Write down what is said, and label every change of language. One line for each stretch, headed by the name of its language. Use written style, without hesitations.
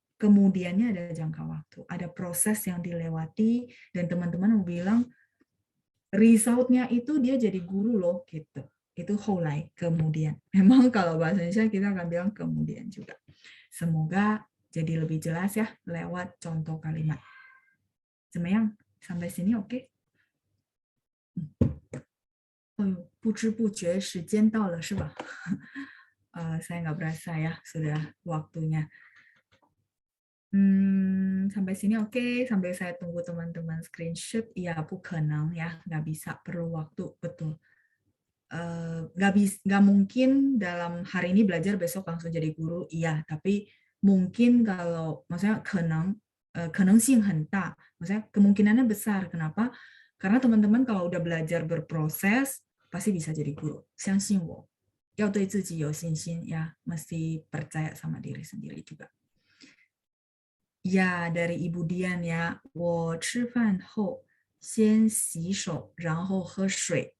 Indonesian: Kemudiannya ada jangka waktu. Ada proses yang dilewati dan teman-teman mau bilang result-nya itu dia jadi guru loh gitu. Itu 后来 kemudian. Memang kalau bahasa Indonesia kita akan bilang kemudian juga. Semoga jadi lebih jelas ya lewat contoh kalimat.
Chinese: 怎么样?
Indonesian: Sampai sini oke?
Chinese: Oh, 不知不觉时间到了是吧?
Indonesian: Saya nggak berasa ya sudah waktunya. Sampai sini oke, sampai saya tunggu teman-teman screenshot. Iya,
Chinese: 不可能
Indonesian: ya, nggak bisa, perlu waktu, betul. Nggak mungkin dalam hari ini belajar besok langsung jadi guru, iya, tapi mungkin kalau maksudnya
Chinese: 可能性很大,
Indonesian: maksudnya kemungkinannya besar. Kenapa? Karena teman-teman kalau udah belajar berproses pasti bisa jadi guru.
Chinese: 相信我, 要对自己有信心
Indonesian: ya, mesti percaya sama diri sendiri juga. Ya, dari Ibu Dian ya.
Chinese: 我吃饭后先洗手，然后喝水。